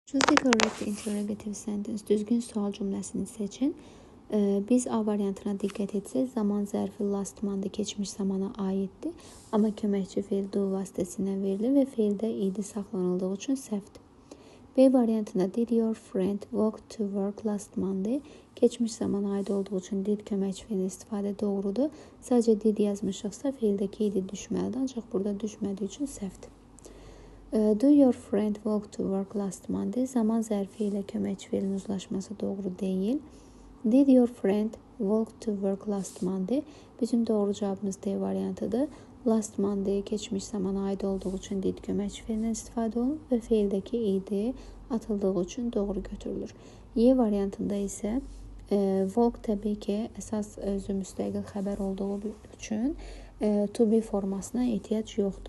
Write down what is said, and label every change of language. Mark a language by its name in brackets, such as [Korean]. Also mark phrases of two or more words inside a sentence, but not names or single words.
[English] Choose the correct interrogative sentence. [Azerbaijani] Düzgün sual cümləsini seçin. Biz A variantına diqqət etsək, zaman zərfi [English] last month [Azerbaijani] keçmiş zamana aiddir. Amma köməkçi feil do vasitəsilə verilir və feildə id saxlanıldığı üçün səhvdir. [English] B variantında did your friend walk to work last Monday? [Azerbaijani] Keçmiş zamana aid olduğu üçün did köməkçi feilin istifadə doğrudur. Sadəcə did yazmışıqsa feildəki idi düşməlidir, ancaq burada düşmədiyi üçün səhvdir. [English] Do your friend walk to work last Monday? [Azerbaijani] Zaman zərfi ilə köməkçi feilin uzlaşması doğru deyil. [English] Did your friend walk to work last Monday? [Azerbaijani] Bizim doğru cavabımız D variantıdır. [English] Last Monday [Azerbaijani] keçmiş zamana aid olduğu üçün did köməkçi feilindən istifadə olunur və feildəki id atıldığı üçün doğru götürülür. Y variantında isə walk təbii ki əsas özü müstəqil xəbər olduğu üçün [English] to be [Azerbaijani] formasına ehtiyac yoxdur.